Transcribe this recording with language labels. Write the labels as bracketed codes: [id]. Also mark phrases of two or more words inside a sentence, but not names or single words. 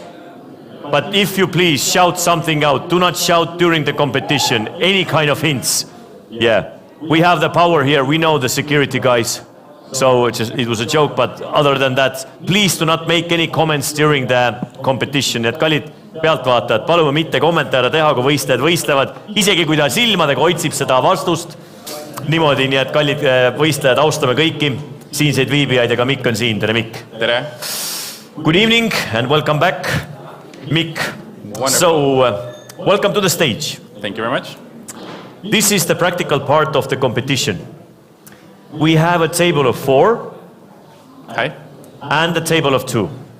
[en] But if you please shout something out, do not shout during the competition. Any kind of hints. Yeah, we have the power here. We know the security guys. So it was a joke, but other than that, please do not make any comments during the competition. [et] Et kallid pealtvaatajad, palume mitte kommentaare teha, kui võistlejad võistlevad. Isegi kui ta silmadega otsib seda vastust. Niimoodi, nii et kallid võistlejad, austame kõiki. Siinseid viibijaid ja ka Mikk on siin. Tere, Mikk. Tere. [en] Good evening and welcome back. Mikk, so welcome to the stage. Thank you very much. This is the practical part of the competition. We have a table of 4. Hi. And a table of 2.